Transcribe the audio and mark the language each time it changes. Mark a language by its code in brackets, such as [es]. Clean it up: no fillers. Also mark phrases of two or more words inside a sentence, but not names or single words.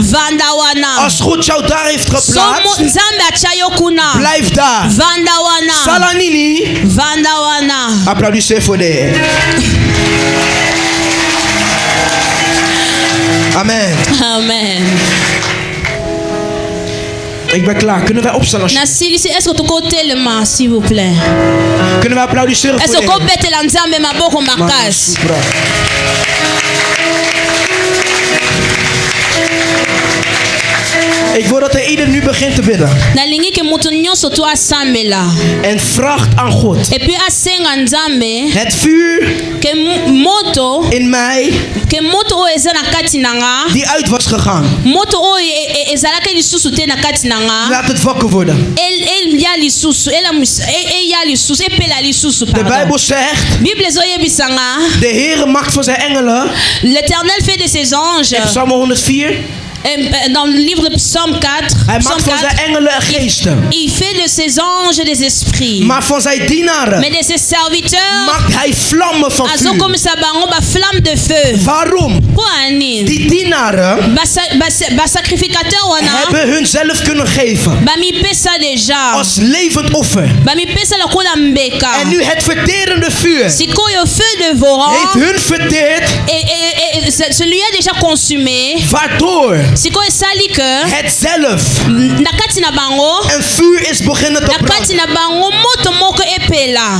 [nl] Als God jou daar heeft geplaatst, blijf daar. Salanini. Applaudissez voor de Heer. Amen. Amen. Ik ben klaar. Kunnen wij opstaan alsjeblieft? [fr] Est-ce que tu peux tellement, s'il vous plaît? [nl] Kunnen wij applaudisseren voor de Heer? Ik wil dat ieder nu begint te bidden. En vraagt aan God. Het vuur in mij die uit was gegaan. Laat het wakker worden. De Bijbel zegt, de Heere maakt van zijn engelen, [fr] l'Éternel fait de ses anges. [nl] in Psalm 104, [fr] dans le livre de Psalm 4, [nl] hij maakt van zijn engelen geesten. [fr] Il fait de ses anges des esprits. [nl] Maar van zijn dienaren, [fr] mais de ses serviteurs, [nl] maakt hij vlammen van vuur. [fr] Flamme de feu. [nl] Waarom? Die dienaren hebben hunzelf kunnen geven als levend offer. En nu het verterende vuur heeft hun verteerd, waardoor het zelf een vuur is beginnen te branden.